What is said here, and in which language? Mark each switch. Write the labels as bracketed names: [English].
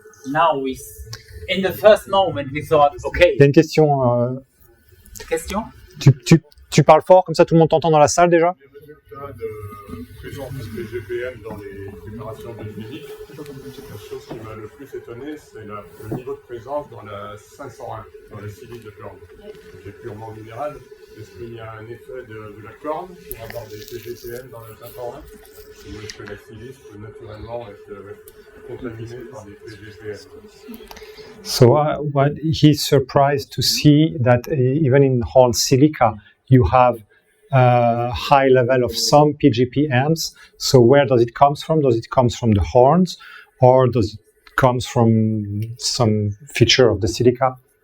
[English] Now in the first moment we thought, okay. [French] Il y a une question. Question? Tu parles fort, comme ça tout le monde t'entend dans la salle déjà? De présence des GPM dans les préparations biogéniques, la chose qui m'a le plus étonné, c'est le niveau de présence dans la 501, dans la silice de corne, qui est purement minérale. Est-ce qu'il y a un effet de la corne pour avoir des PGPM dans la 501, ou est-ce que la silice peut naturellement être contaminée par des PGPM? [English] So what he's surprised to see that even in horn silica you have high level of some PGPMs. So where does it come from? Does it come from the horns, or does it come from some feature of the silica?